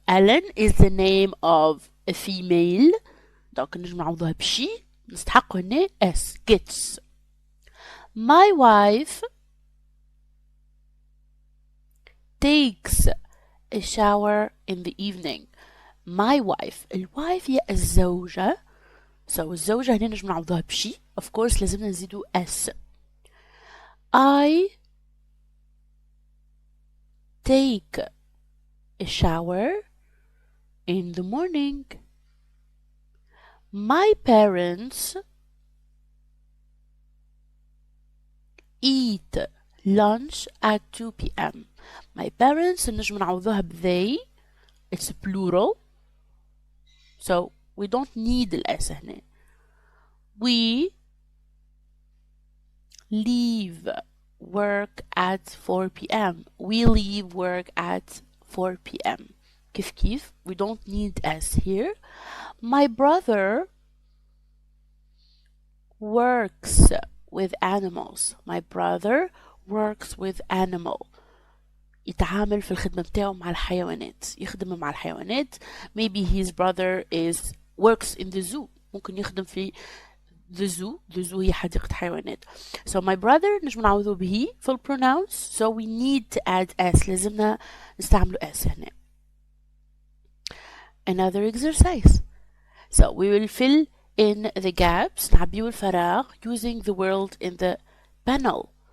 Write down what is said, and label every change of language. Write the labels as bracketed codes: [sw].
[en] Ellen is the name of a female. [ar] دونك نجم نعوضوها بشي نستحق هنا [en] s gets. My wife takes a shower in the evening. My wife. [ar] الوايف هي الزوجة. So الزوجة هنا نجم نعوضوها بشي. [en] Of course [ar] لازمنا نزيدو [en] s. I take a shower in the morning. My parents eat lunch at 2 p.m. My parents [ar] نجم نعوضوها ب [en] they. It's plural. So we don't need [ar] الأس هنا. [en] We leave work at 4 p.m. We leave work at 4 p.m. [ar] كيف [en] we don't need s here. My brother works with animals. My brother works with animal. [ar] يتعامل في الخدمة متاعه مع الحيوانات. يخدم مع الحيوانات. [en] Maybe his brother works in the zoo. [ar] ممكن يخدم في [en] the zoo [ar] هي حديقة حيوانات. [en] So my brother [ar] نجم نعوضه به في ال [en] pronouns, so we need to add s, [ar] لازمنا نستعملوا s هنا. [en] Another exercise. So we will fill in the gaps, [ar] نعبيو الفراغ [en] using the word in the panel.